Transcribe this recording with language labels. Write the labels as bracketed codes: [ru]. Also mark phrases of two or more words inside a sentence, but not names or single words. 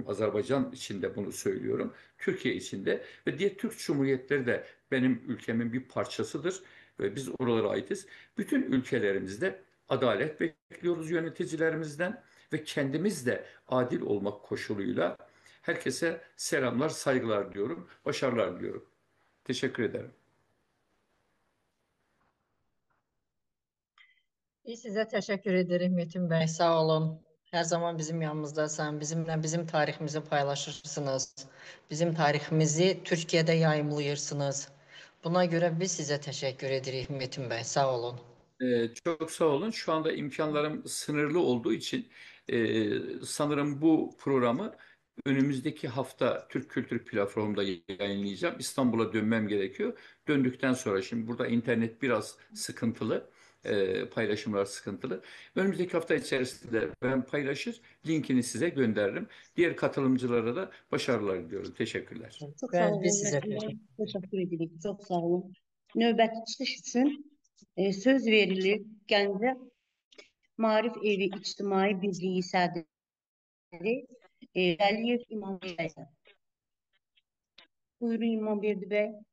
[tr] Azerbaycan içinde bunu söylüyorum. Türkiye içinde ve diğer Türk Cumhuriyetleri de benim ülkemin bir parçasıdır ve biz oralara aitiz. Bütün ülkelerimizde adalet bekliyoruz yöneticilerimizden ve kendimiz de adil olmak koşuluyla herkese selamlar, saygılar diyorum, başarılar diliyorum. Teşekkür ederim. [az] Biz sizə təşəkkür edirik Metin bəy, sağ olun. Hər zaman bizim yanımızdasan, bizimlə bizim tariximizi paylaşırsınız. Bizim tariximizi Türkiyədə yayımlayırsınız. Buna görə biz sizə təşəkkür edirik Metin bəy, sağ olun. [tr] Çok sağ olun. Şu anda imkanlarım sınırlı olduğu için sanırım bu programı önümüzdeki hafta Türk Kültür Platformu'nda yayınlayacağım. İstanbul'a dönmem gerekiyor. Döndükten sonra şimdi burada internet biraz sıkıntılı, paylaşımlar sıkıntılı. Önümüzdeki hafta içerisinde ben paylaşır, linkini size gönderirim. Diğer katılımcılara da başarılar diliyorum. Teşekkürler. [az] Çox sağ Bəli, biz olun sizə Metin bəy. təşəkkür Təşəkkür edirik. Çox sağ olun. Növbəti çıxış üçün söz verilir Gəncə Maarif Evi İctimai Birliyi sədri Əliyev İmamverdi. Buyurun İmamverdi bəy.